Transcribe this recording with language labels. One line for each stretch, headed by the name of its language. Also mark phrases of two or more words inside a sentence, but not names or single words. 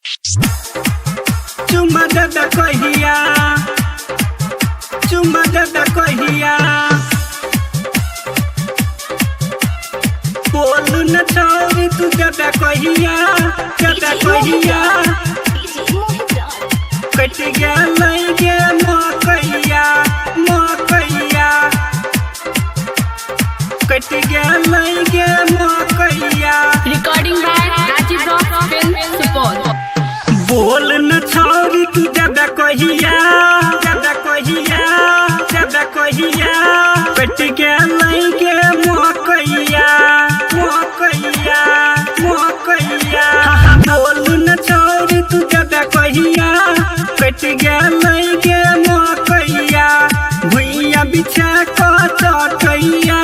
Maithili: चुम्मा दे दे कहिया, चुम्मा दे दे कहिया, बोल न छोरी तू दे दे कहिया, दे दे कहिया, कट गया लई गे मकैया, मकैया, कट गया लई गे मकैया।
English: Recording by Rajiv Rock Film Support.
Maithili: बोल न छोरी तू दे दे कहिया, दे दे कहिया, दे दे कहिया, कट गया लई गे मकैया, मकैया, मकैया। बोल न छोरी तू दे दे कहिया, कट गया लई गे मकैया, भुइया बिछा के चटैया।